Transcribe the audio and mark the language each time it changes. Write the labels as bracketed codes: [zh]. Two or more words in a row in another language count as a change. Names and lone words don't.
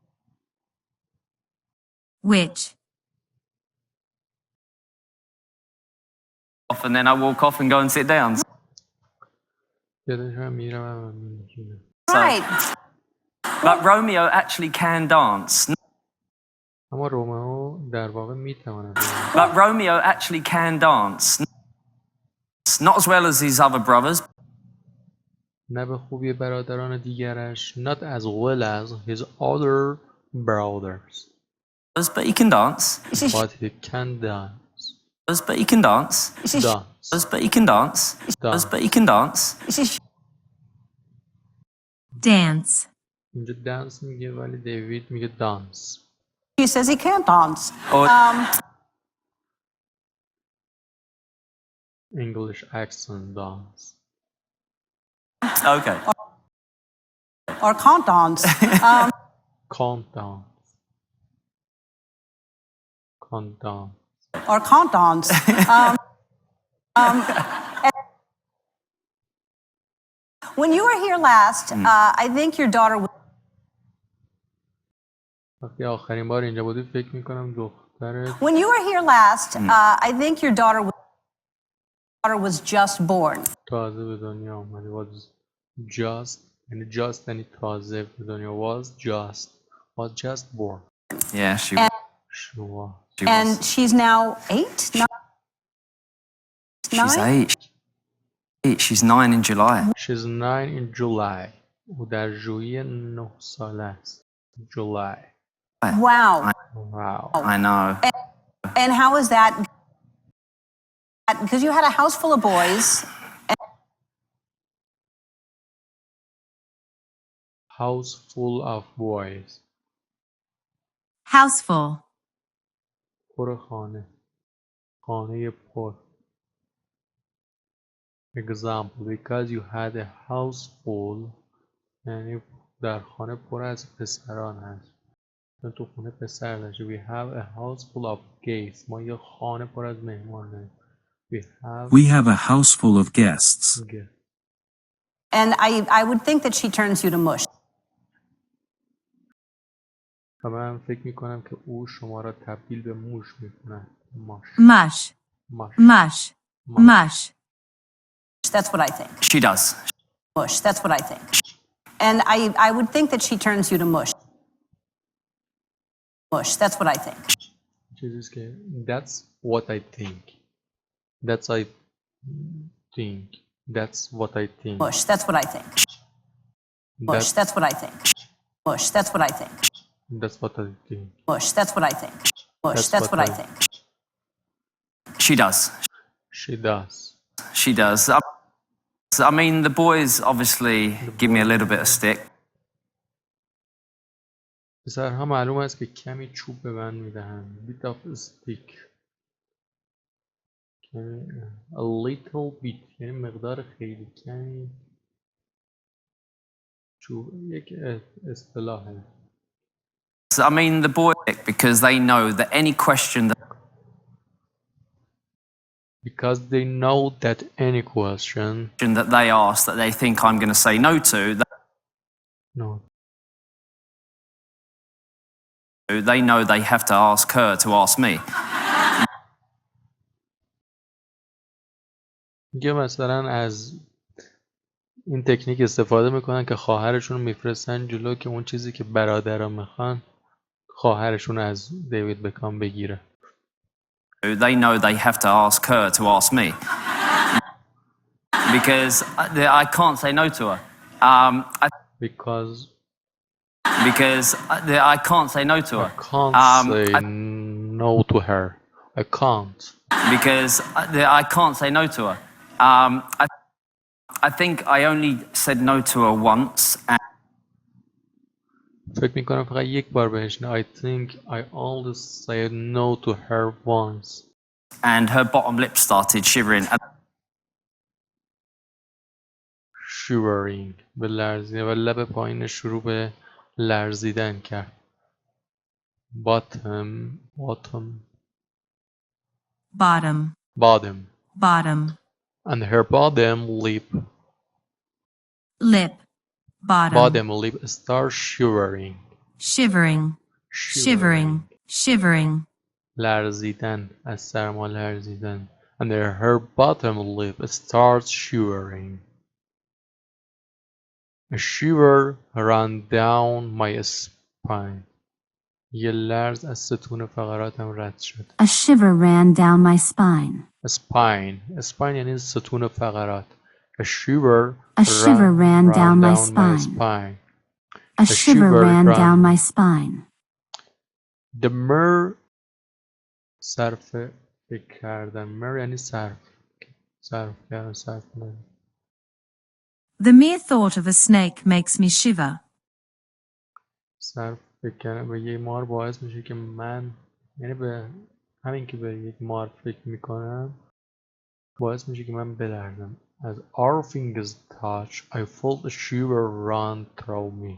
[en] Which. And then I walk off and go and sit down. Right. But Romeo actually can dance. [fa] اما رومئو در واقع میتواند. [en] But Romeo actually can dance. Not as well as his other brothers. [fa] نه به خوبی برادران دیگرش. [en] Not as well as his other brothers. But he can dance. But he can dance. But he can dance. Dance. But he can dance. But he can dance. Dance. [fa] اینجا dance میگه ولی دیوید میگه dance. [en] He says he can't dance. English accent dance. Okay. Or can't dance. Can't dance. Can't dance. Or can't dance. When you were here last, I think your daughter was... [fa] وقتی آخرین بار اینجا بودی فکر میکنم دخترت. [en] When you were here last, I think your daughter was just born. [fa] تازه به دنیا آمده. [en] Was just [fa] یعنی just یعنی تازه به دنیا. [en] Was just born. Yeah, she was. And she's now 8? She's 8. She's 9 in July. She's 9 in July. [fa] او در ژوئیه 9 ساله است. [en] July. Wow. Wow. I know. And how is that? Because you had a house full of boys. House full of boys. Houseful. [fa] پر خانه. خانه پر. [en] Example, because you had a house full [fa] یعنی در خانه پر از پسران هست. تو خونه پسر داشتی. [en] We have a house full of guests. [fa] ما یه خانه پر از مهمان داریم. [en] We have a house full of guests. And I would think that she turns you to mush. [fa] و من فکر میکنم که او شما را تبدیل به موش میکنه. [en] Mush. Mush. Mush. That's what I think. She does. Mush. That's what I think. And I would think that she turns you to mush. Mush. That's what I think. That's what I think. That's I think. That's what I think. Mush. That's what I think. Mush. That's what I think. Mush. That's what I think. That's what I think. Mush. That's what I think. Mush. That's what I think. She does. She does. She does. I mean, the boys obviously give me a little bit of stick. [fa] پسرها معلوم است که کمی چوب به من میدهند. [en] Bit of stick. یعنی a little bit [fa] یعنی مقدار خیلی کمی. یک اصطلاحه. [en] I mean, the boys, because they know that any question that they ask that they think I'm going to say no to, they know they have to ask her to ask me. [fa] میگه مثلا از این تکنیک استفاده میکنن که خواهرشون رو میفرستن جلو که اون چیزی که برادرها میخوان خواهرشون از دیوید بکهام بگیره. [en] They know they have to ask her to ask me because I can't say no to her. Because I can't say no to her. I can't say no to her. I can't. Because I can't say no to her. I think I only said no to her once. [fa] فکر میکنم فقط یک بار بهش [en] I think I only said no to her once. And her bottom lip started shivering. [fa] Shivering به لرزیدن و لب پایین شروع به لرزیدن کرد. [en] Bottom. And her bottom lip starts shivering. [fa] لرزیدن از سرما لرزیدن. [en] And her bottom lip starts shivering. A shiver ran down my spine. [fa] یه لرز از ستون فقراتم رد شد. [en] A shiver ran down my spine. [fa] Spine یعنی ستون فقرات. [en] A shiver ran down my spine. A shiver ran down my spine. The mer [fa] صرف فکر کردن. mer یعنی صرف کردن. [en] The mere thought of a snake makes me shiver. [fa] صرف فکر کردن به یک مار باعث میشه که من یعنی به همین که به یک مار فکر میکنم باعث میشه که من بلرزم. [en] As our fingers touched, I felt a shiver run through me.